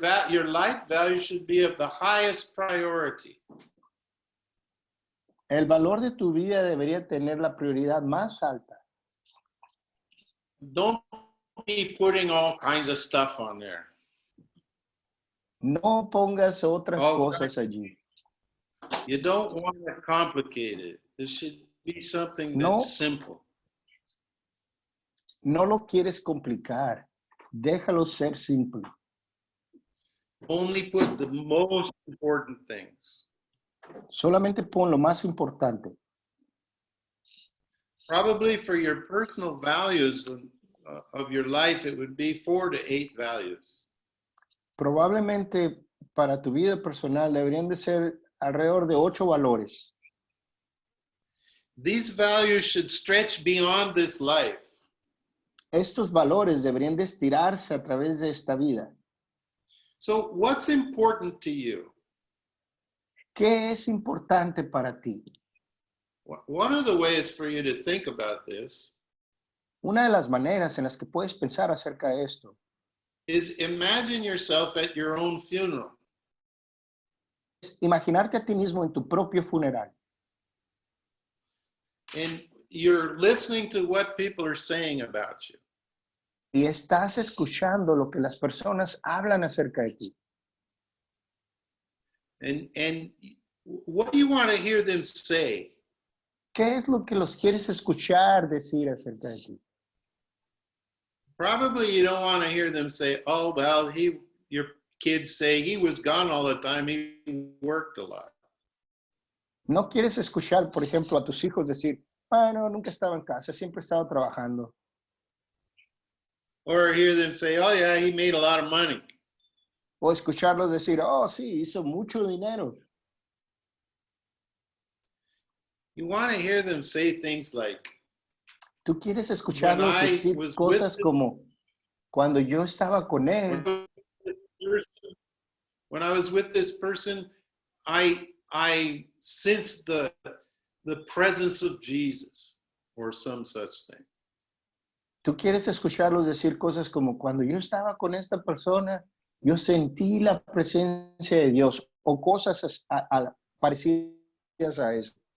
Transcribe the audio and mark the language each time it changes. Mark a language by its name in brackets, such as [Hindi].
[English] Your life value should be of the highest priority. [Spanish] El valor de tu vida debería tener la prioridad más alta. [English] Don't be putting all kinds of stuff on there. [Spanish] No pongas otras Oh, cosas allí. [English] You don't want to complicate it. It should be something No. that's simple. [Spanish] No lo quieres complicar. Déjalo ser simple. [English] Only put the most important things. [Spanish] Solamente pon lo más importante. [English] Probably for your personal values of your life, it would be 4 to 8 values. [Spanish] Probablemente para tu vida personal deberían de ser alrededor de 8 valores. [English] These values should stretch beyond this life. [Spanish] Estos valores deberían de estirarse a través de esta vida. [English] So what's important to you? [Spanish] ¿Qué es importante para ti? [English] One of the ways for you to think about this [Spanish] Una de las maneras en las que puedes pensar acerca de esto [English] is imagine yourself at your own funeral. [Spanish] es imaginarte a ti mismo en tu propio funeral. [English] And you're listening to what people are saying about you. [Spanish] Y estás escuchando lo que las personas hablan acerca de ti. [English] And what do you want to hear them say? [Spanish] ¿Qué es lo que los quieres escuchar decir acerca de ti? [English] Probably you don't want to hear them say, oh, well, your kids say he was gone all the time. He worked a lot. [Spanish] No quieres escuchar, por ejemplo, a tus hijos decir, no, nunca estaba en casa, siempre estaba trabajando. [English] Or hear them say, oh, yeah, he made a lot of money. [Spanish] O escucharlos decir, oh, sí, hizo mucho dinero. [English] You want to hear them say things like, [Spanish] Tú quieres escucharlos [English] When I [Spanish] decir [English] was [Spanish] cosas [English] with him- [Spanish] como, cuando yo estaba con él, [English] when I was with this person, I sensed the presence of Jesus, or some such thing. [Spanish] tú quieres escucharlos decir cosas como, cuando yo estaba con esta persona, yo sentí la presencia de Dios, o cosas parecidas a eso.